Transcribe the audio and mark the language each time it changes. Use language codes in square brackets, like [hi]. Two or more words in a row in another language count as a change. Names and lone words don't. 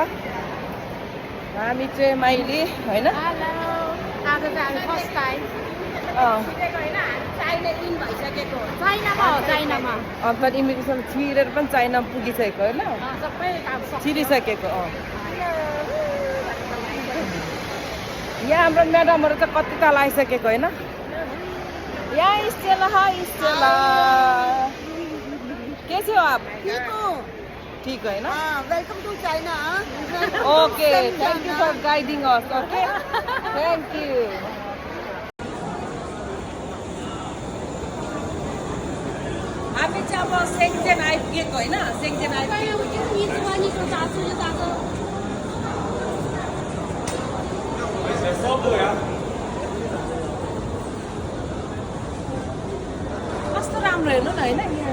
[ne] हामी चाहिँ माइली होइन अन्त इमिग्रेसन छिरेर पनि चाइनामा पुगिसकेको होइन, छिरिसकेको। यहाँ हाम्रो म्याडमहरू त कति ताल आइसकेको होइन। [hi] यहाँ स्टेला स्टेला कैसे हो आप? ठीक है ना? [en] Welcome to China. okay, thank you for guiding us. okay, thank you. [ne] हामी चाहिँ अब सेन्जेन आइपुगेको होइन। सेन्जेन आइपुगेको कस्तो राम्रो हेर्नु न होइन।